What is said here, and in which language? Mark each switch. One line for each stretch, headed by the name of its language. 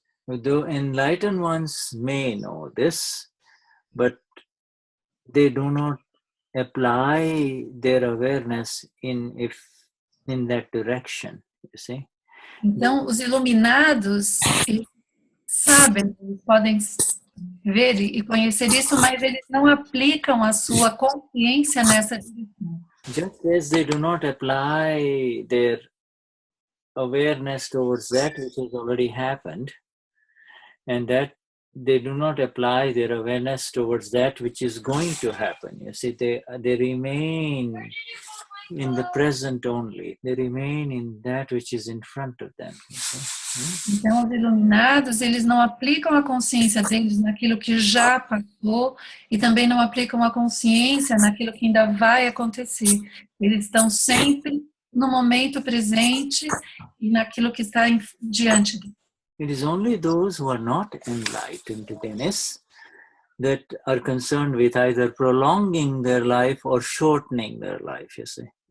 English: The enlightened ones may know this, but they do not apply their awareness in that direction, you see.
Portuguese: Então, os iluminados sabem, podem ver e conhecer isso, mas eles não aplicam a sua consciência nessa direção.
English: Just as they do not apply their awareness towards that which has already happened, and that they do not apply their awareness towards that which is going to happen. You see, they remain in the present only. They remain in that which is in front of them. You see?
Portuguese: Então, os iluminados, eles não aplicam a consciência deles naquilo que já passou e também não aplicam a consciência naquilo que ainda vai acontecer. Eles estão sempre no momento presente e naquilo que está diante deles.
English: It is only those who are not enlightened, Dennis, that are concerned with either prolonging their life or shortening their life, you see.